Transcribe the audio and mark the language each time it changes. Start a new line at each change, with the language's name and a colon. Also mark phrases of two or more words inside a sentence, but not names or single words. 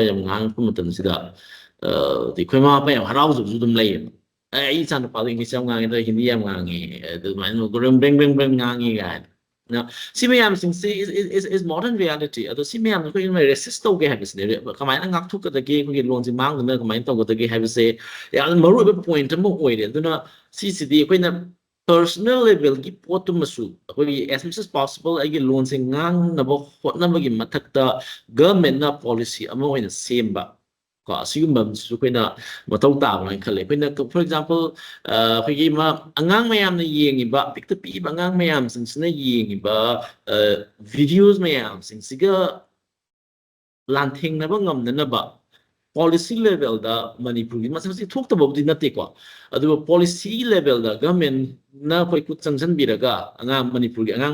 Manipuri: ꯌꯥꯝ ꯉꯥꯡꯉꯛꯄ ꯃꯇꯝꯁꯤꯗ ꯑꯩꯈꯣꯏ ꯃꯃꯥ ꯃꯄꯥ ꯌꯥꯝ ꯍꯔꯥꯎꯖꯕꯁꯨ ꯑꯗꯨꯝ ꯂꯩꯌꯦꯕ ꯑꯩ ꯏꯆꯥ ꯅꯨꯄꯥꯗꯣ ꯏꯪꯂꯤꯁ ꯌꯥꯝ ꯉꯥꯡꯉꯦ ꯑꯗꯨꯒ ꯍꯤꯟꯗꯤ ꯌꯥꯝ ꯉꯥꯡꯉꯦ ꯑꯗꯨꯃꯥꯏꯅ ꯕ꯭ꯔꯦꯡ ꯉꯥꯡꯉꯤ ꯀꯥꯏꯅ ꯁꯤ ꯃꯌꯥꯝꯁꯤꯡꯁꯦ
English: is modern reality
Manipuri: ꯑꯗꯣ ꯁꯤ ꯃꯌꯥꯝꯁꯦ ꯑꯩꯈꯣꯏꯅ ꯔꯦꯁꯤꯁ ꯇꯧꯒꯦ ꯍꯥꯏꯕꯁꯤꯅꯦ ꯀꯃꯥꯏꯅ ꯉꯥꯛꯊꯣꯛꯀꯗꯒꯦ ꯑꯩꯈꯣꯏꯒꯤ ꯂꯣꯟꯁꯦ ꯃꯥꯡꯗꯅ ꯀꯃꯥꯏꯅ ꯇꯧꯒꯗꯒꯦ ꯍꯥꯏꯕꯁꯦ ꯌꯥꯝꯅ ꯃꯔꯨꯑꯣꯏꯕ ꯄꯣꯏꯟꯠ ꯑꯃ ꯑꯣꯏꯔꯦ ꯑꯗꯨꯅ ꯁꯤꯁꯤꯗꯤ ꯑꯩꯈꯣꯏꯅ
English: personal level
Manipuri: ꯄꯣꯠꯇꯨꯃꯁꯨ ꯑꯩꯈꯣꯏꯒꯤ
English: as much as possible
Manipuri: ꯑꯩꯒꯤ ꯂꯣꯟꯁꯦ ꯉꯥꯡꯅꯕ ꯍꯣꯠꯅꯕꯒꯤ ꯃꯊꯛꯇ ꯒꯚꯔꯟꯃꯦꯟꯠꯅ ꯄꯣꯂꯤꯁꯤ ꯑꯃ ꯑꯣꯏꯅ ꯁꯦꯝꯕ ꯀꯣ ꯑꯁꯤꯒꯨꯝꯕ ꯑꯃꯁꯨ ꯑꯩꯈꯣꯏꯅ ꯃꯊꯧ ꯇꯥꯕ꯭ꯔꯥꯅ ꯈꯜꯂꯦ ꯑꯩꯈꯣꯏꯅ
English: for example
Manipuri: ꯑꯩꯈꯣꯏꯒꯤ ꯑꯉꯥꯡ ꯃꯌꯥꯝꯅ ꯌꯦꯡꯉꯤꯕ ꯄꯤꯛꯇ ꯄꯤꯛꯏꯕ ꯑꯉꯥꯡ ꯃꯌꯥꯝꯁꯤꯡꯁꯤꯅ ꯌꯦꯡꯉꯤꯕ ꯚꯤꯗꯤꯑꯣꯁ ꯃꯌꯥꯝꯁꯤꯡꯁꯤꯒ ꯂꯥꯟꯊꯦꯡꯅꯕ ꯉꯝꯅꯅꯕ
English: policy level
Manipuri: ꯃꯅꯤꯄꯨꯔꯒꯤ ꯃꯁꯤ ꯊꯣꯛꯇꯕꯕꯨꯗꯤ ꯅꯠꯇꯦꯀꯣ ꯑꯗꯨꯒ
English: policy level
Manipuri: ꯒꯚꯔꯟꯃꯦꯟꯠꯅ ꯑꯩꯈꯣꯏ ꯈꯨꯠ ꯆꯪꯁꯤꯟꯕꯤꯔꯒ ꯃꯅꯤꯄꯨꯔꯒꯤ ꯑꯉꯥꯡ